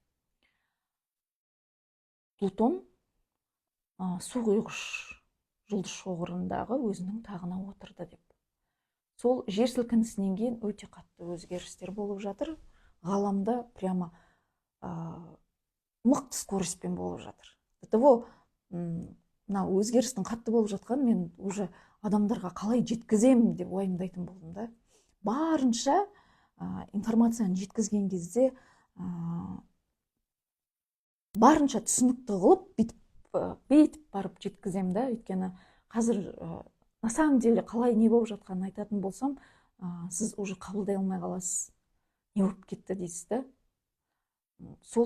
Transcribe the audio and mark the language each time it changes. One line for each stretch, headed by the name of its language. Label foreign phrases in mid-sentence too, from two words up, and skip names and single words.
Kazakh: Плутон су құйғыш жұлдыз шоғырындағы өзінің тағына отырды деп. Сол жер сілкінісінен кейін өте қатты өзгерістер болып жатыр. Ғаламда прямо мықты скоростьпен болып жатыр.
Russian: До того
Kazakh: мына өзгерістің қатты болып жатқанын мен уже адамдарға қалай жеткіземін деп уайымдайтын болдым да. Барынша информацияны жеткізген кезде барынша түсінікті қылып бүйтіп барып жеткіземін да. Өйткені қазір
Russian: на самом деле
Kazakh: қалай не болып жатқанын айтатын болсам, сіз уже қабылдай алмай қаласыз. Не болып кетті дейсіз да. Сол